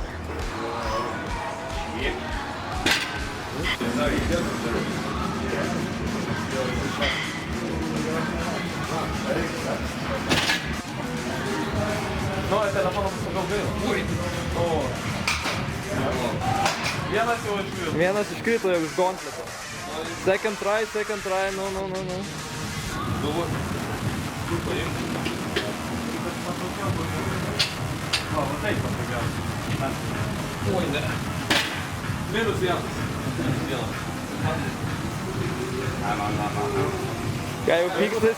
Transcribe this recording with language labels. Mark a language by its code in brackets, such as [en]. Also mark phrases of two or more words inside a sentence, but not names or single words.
[lt] Nu, telefoną pagal gaila. Ui. Vienas jau iškrito. Vienas iškrito jau iš gontleto. [en] Second try, no. [lt] Galvoju. Kur paimti? Va taip patogiausia. Oi, ne. Minus vienas. Ką jau piktas?